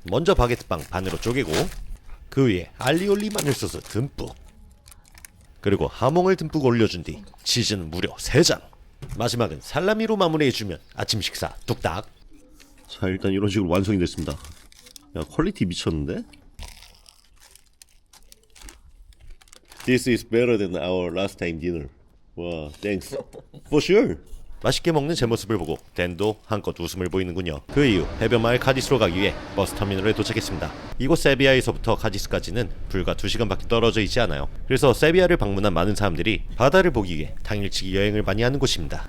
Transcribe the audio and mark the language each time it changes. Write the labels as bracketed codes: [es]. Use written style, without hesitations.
[ko] 먼저 바게트빵 반으로 쪼개고 그 위에 알리올리 마늘소스 듬뿍, 그리고 하몽을 듬뿍 올려준 뒤 치즈는 무려 3장. 마지막은 살라미로 마무리해주면 아침 식사 뚝딱. 자, 일단 이런 식으로 완성이 됐습니다. 야, 퀄리티 미쳤는데? [en] This is better than our last time dinner. 와, thanks. For sure. [ko] 맛있게 먹는 제 모습을 보고 댄도 한껏 웃음을 보이는군요. 그 이후 해변마을 카디스로 가기 위해 버스터미널에 도착했습니다. 이곳 세비야에서부터 카디스까지는 불과 2시간밖에 떨어져 있지 않아요. 그래서 세비야를 방문한 많은 사람들이 바다를 보기 위해 당일치기 여행을 많이 하는 곳입니다.